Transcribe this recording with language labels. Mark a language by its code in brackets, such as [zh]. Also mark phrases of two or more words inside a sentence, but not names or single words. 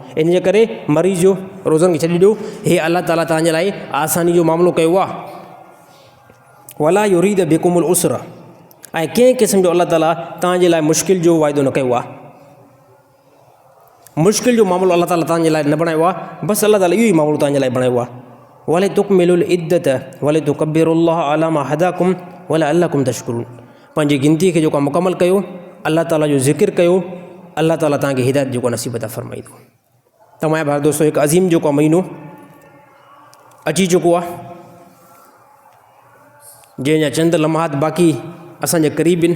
[sd] इन जे करे मरीज़ जो रोज़नि खे छॾे ॾियो। हे अल्लाह ताला तव्हांजे लाइ आसानी जो मामिलो कयो आहे। [ar] ولا يريد بكم العسر, [sd] ऐं कंहिं क़िस्म जो अल्लाह ताला तव्हांजे लाइ मुश्किल जो वाइदो न कयो आहे। मुश्किल जो मामिलो अल्लाह ताला तव्हांजे लाइ न बणायो आहे, बसि अल्लाह ताला इहो ई मामिलो तव्हांजे लाइ बणायो आहे। [ar] ولتكملوا العدة ولتكبروا الله على ما هداكم ولعلكم تشكرون, [sd] पंहिंजी गिनती खे जेको मुकमल कयो, अल्लाह ताला जो ज़िक्र कयो, अल्लाह ताला तव्हांखे हिदायत जेको नसीब अता फ़रमाईंदो। तव्हांजा भाउ दोस्तो, हिकु अज़ीम जेको महीनो अची चुको आहे, जंहिंजा चंद लम्हात बाक़ी असांजे क़रीब आहिनि।